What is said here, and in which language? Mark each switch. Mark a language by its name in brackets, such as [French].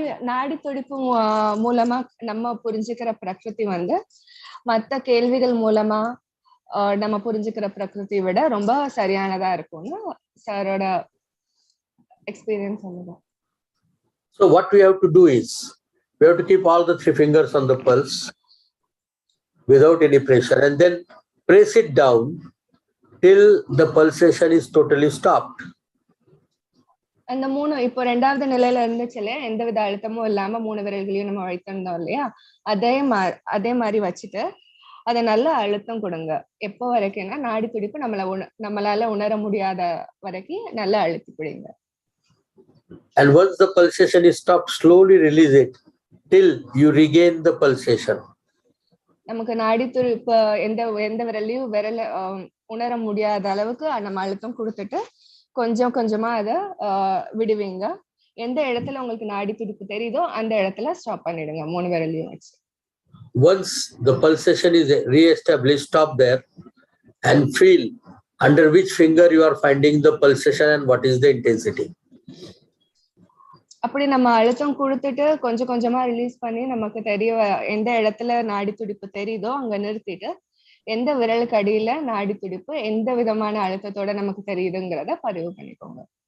[Tamil] நாடி துடிப்பு மூலமா நம்ம புரிஞ்சுக்கிற பிரகிருதி வந்து மற்ற கேள்விகள் மூலமா நம்ம புரிஞ்சுக்கிற பிரகிருதியை விட ரொம்ப சரியானதா இருக்கும்னு சாரோட எக்ஸ்பீரியன்ஸ் சொல்லுதான். [English] So what we have to do is we have to keep all the 3 fingers on the pulse without any pressure and then press it down till the pulsation is totally stopped. [Tamil] அந்த 3 இப்போ 2வது நிலையில இருந்துச்சுல எந்த வித அழுத்தமும் இல்லாம 3 விரல்களையும் நம்ம வைத்திருந்தோம் இல்லையா, அதே மாதிரி வச்சுட்டு அதை நல்ல அழுத்தம் கொடுங்க. எப்போ வரைக்கும்னா நாடி துடிப்பு நம்மளால உணர முடியாத வரைக்கும் நல்லா அழுத்தி பிடிங்க. [English] And once the pulsation is stopped, slowly release it till you regain the pulsation. [Tamil] நமக்கு நாடி துடிப்பு எந்த விரலையும் உணர முடியாத அளவுக்கு நம்ம அழுத்தம் கொடுத்துட்டு கொஞ்சம் கொஞ்சமா அதை விடுவீங்க. எந்த இடத்துல உங்களுக்கு நாடி துடிப்பு தெரியுதோ அந்த இடத்துல ஸ்டாப் பண்ணிடுங்க 3 விரலையும் வச்சு. [English] Once the pulsation is re-established, stop there and feel under which finger you are finding the pulsation and what is the intensity. [Tamil] அப்படி நம்ம அழுத்தம் கொடுத்துட்டு கொஞ்சம் கொஞ்சமா ரிலீஸ் பண்ணி நமக்கு எந்த இடத்துல நாடி துடிப்பு தெரியுதோ அங்க நிறுத்திட்டு எந்த விரலுக்கு அடியில நாடி துடிப்பு எந்த விதமான அழுத்தத்தோட நமக்கு தெரியுதுங்கிறத பதிவு பண்ணிக்கோங்க.